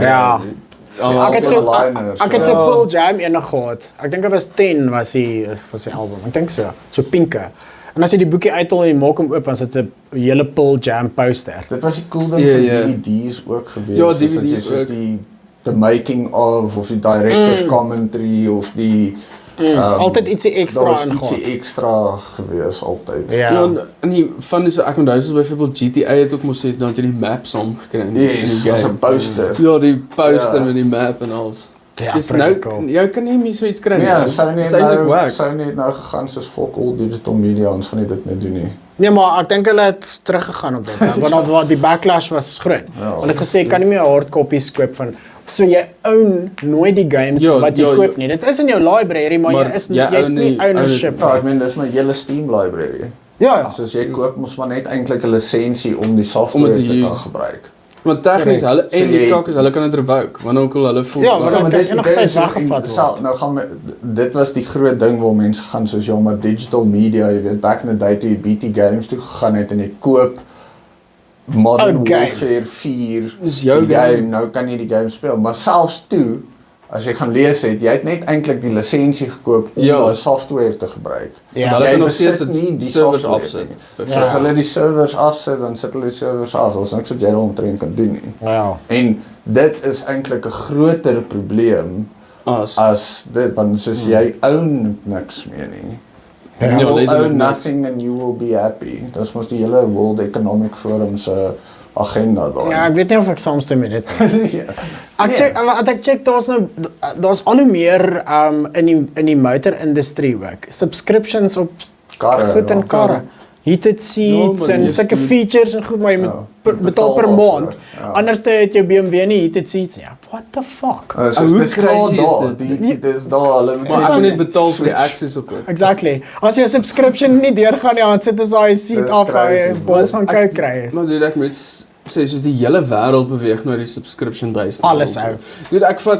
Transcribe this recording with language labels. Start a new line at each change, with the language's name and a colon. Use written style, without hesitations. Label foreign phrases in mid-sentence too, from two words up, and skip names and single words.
Afrikaans: Ja. Almal Ek het so liners, ek het so ja. Pearl Jam eendag gehad. Ek dink dit was 10 was die album. Ek dink so. So pinke. En as jy die boekie uithaal en jy maak hom oop, dan sit 'n hele Pearl Jam poster. Dit was die cool ding Ja, vir ja. DVD's ook geweest. Ja, soos dat jy DVD's soos ook. die
English: the making of
Afrikaans: die
English: director's commentary
Afrikaans: of die Altyd ietsie ekstra daar's ingaan. ietsie ekstra geweest altyd. Ja. Ja, en die van so ek onthou soos byvoorbeeld GTA het ook mos het dan jy die map saam gekry in Yes, die was game. 'n poster. Ja, die poster Ja. met die map en alles. Ja, Dis pretty nou cool. jy kan nie meer so iets kry nie. Ja, sou nie Dis eintlik wack. nou gegaan soos
English: fuck all digital media,
Afrikaans: ons gaan nie dit meer doen nie. Nee, maar ek dink hulle het teruggegaan op dit. Want dan die backlash was groot. Ja. Hulle het gesê kan nie meer 'n hardcopy koop van so jy own nooit die games Ja, wat jy ja, koop nie. Dit is in jou library, maar Maar jy is jy jy het own nie nie- ownership. Ja, ek meen dis my hele Steam library. Ja. Soos jy koop mos maar net eintlik 'n lisensie om die software te te kan use. gebruik. Want tegnies hulle So en die jy- kak is hulle kan dit revoke wanneer ook al hulle voel. Ja, want Ja, maar kan dis die enige ding, tyd so, weggevat en word. Nou gaan dit was die groot ding waar mense gaan soos ja, maar
English: digital media,
Afrikaans: jy weet
English: back in the day
Afrikaans: toe jy BT Games toe gegaan het en jy koop Modern Oh, game. Warfare 4 Dis jou die game. nou kan jy die game speel, maar selfs toe as jy gaan lees het, jy het net eintlik die lisensie gekoop om Ja. daai software te gebruik. Ja. Hulle Jy kan nog besit steeds nie dit die servers software afsit. nie. Ja. As hulle die servers afsit, dan sit hulle die servers af. Ons niks wat jy daaromtrent kan doen nie. Ja. En dit is eintlik 'n groter probleem as dit, want soos jy own niks meer nie. Ja,
English: You will
Afrikaans: letterlik own niks.
English: nothing and you will be happy.
Afrikaans: Dis mos die hele World Economic Forum se agenda daar. Ja, ek weet nie of ek saamstem met dit nie. Ja. Ek check wat ek check daar's al hoe meer in die motorindustrie ook. Subscriptions op Karre, goed en ja. karre.
English: Heated seats
Afrikaans: maar en jy sulke moet- features en goed, maar jy moet betaal betaal per daarvoor, maand. ja. Anders het jou BMW nie
English: heated seats
Afrikaans: nie. Ja,
English: what the fuck?
Afrikaans: Soos hoe dis crazy klaar is daar, dit? dis daar hulle Maar ek moet net betaal vir die access op dit. Exactly. As jy 'n subscription nie deurgaan nie, dan sit ons daai seat Dis af en jy crazy. bols gaan koud kry. Maar dude, ek moet sê soos die hele wêreld beweeg na die
English: subscription based.
Afrikaans: Alles model ou. toe. Dude, ek vat